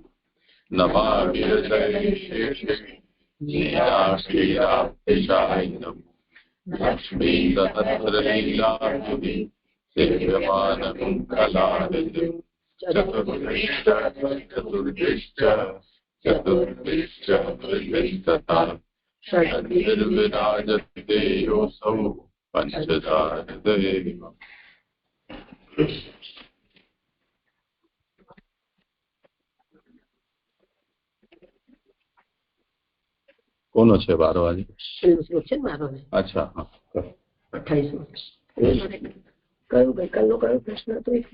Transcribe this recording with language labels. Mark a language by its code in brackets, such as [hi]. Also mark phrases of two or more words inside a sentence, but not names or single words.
[sa] नमामि हृदयेशे नीलाक्षीराब्धिशायिनम् लक्ष्मीसहस्रलीलाभुवि सेव्यमानं कलानिधिम्। चतुर्दिश्च हृदिस्तथा षड्भिर्विराजते योऽसौ पंचधा हृदये। [gu] કોનો છે બારો આજે? અચ્છા, હા. 28 કયું ગઈકાલનો કયો પ્રશ્ન હતો?